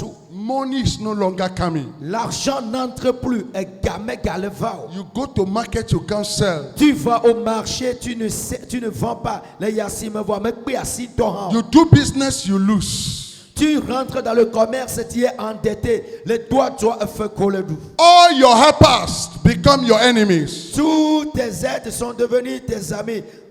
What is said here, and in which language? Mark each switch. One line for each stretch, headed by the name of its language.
English: money is no longer coming.
French: l'argent n'entre plus.
English: You go to market, you can't sell.
French: Tu vas au marché, tu ne vends pas.
English: You do business, you lose.
French: Tu rentres dans le commerce, tu es endetté. Les doigts doivent coller.
English: All your helpers become your enemies.
French: Tous tes aides sont devenus tes amis.